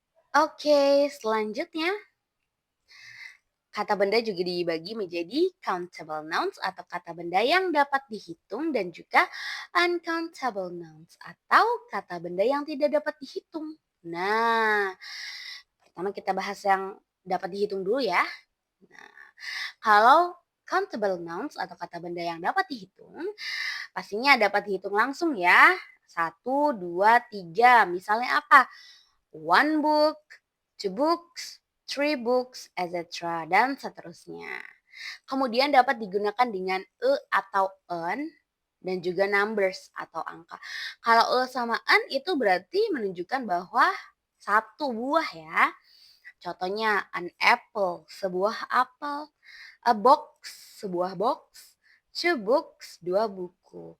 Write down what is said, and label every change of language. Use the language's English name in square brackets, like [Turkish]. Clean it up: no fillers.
[Indonesian] Oke, selanjutnya kata benda juga dibagi menjadi countable nouns atau kata benda yang dapat dihitung dan juga uncountable nouns atau kata benda yang tidak dapat dihitung. Nah, pertama kita bahas yang dapat dihitung dulu ya. Nah, kalau countable nouns atau kata benda yang dapat dihitung, pastinya dapat dihitung langsung ya. 1, 2, 3. Misalnya apa? [English] One book, two books, three books, etc. [Indonesian] Dan seterusnya. Kemudian dapat digunakan dengan e atau en dan juga numbers atau angka. Kalau e sama en itu berarti menunjukkan bahwa satu buah ya. Contohnya [English] an apple, [Indonesian] sebuah apel, [English] a box, [Indonesian] sebuah box, [English] two books, [Indonesian] dua buku.